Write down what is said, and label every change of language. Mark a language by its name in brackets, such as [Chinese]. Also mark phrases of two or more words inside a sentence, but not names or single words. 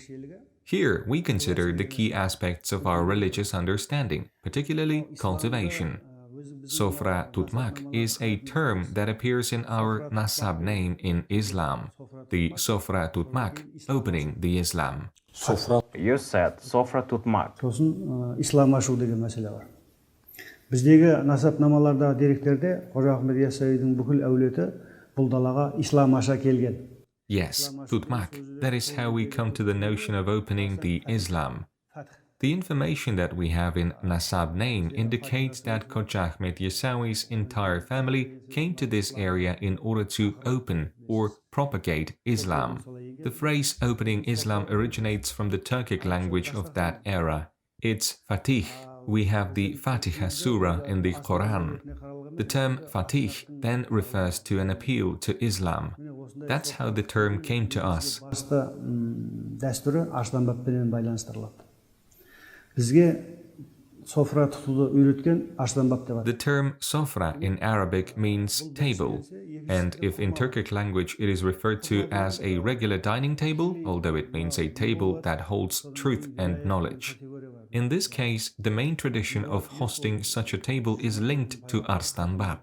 [English] Here, we consider the key aspects of our religious understanding, particularly cultivation. Sofra Tutmak is a term that appears in our nasab name in Islam, the Sofra Tutmak, opening the Islam. You said Sofra Tutmak. [Kazakh] Сосын ислам ашу деген мәселе бар. Біздегі насапнамалардағы деректерде Khoja Ahmet Yassawi'дің бүкіл әулеті бұл далаға ислам аша келген. [English] Yes, Tutmak. That is how we come to the notion of opening the Islam. The information that we have in Nasab name indicates that Khoja Ahmet Yassawi'S entire family came to this area in order to open or propagate Islam. The phrase opening Islam originates from the Turkic language of that era. It's Fatih. We have the Fatiha Surah in the Quran. The term Fatih then refers to an appeal to Islam. That's how the term came to us. [Kazakh] Дәстүрі Arystan Bab'пенен байланыстырылады. Бізге Sofra тұтуды үйреткен Arystan Bab деп аталады. [English] The term Sofra in Arabic means table, and if in Turkic language it is referred to as a regular dining table, although it means a table that holds truth and knowledge. In this case, the main tradition of hosting such a table is linked to Arystan Bab.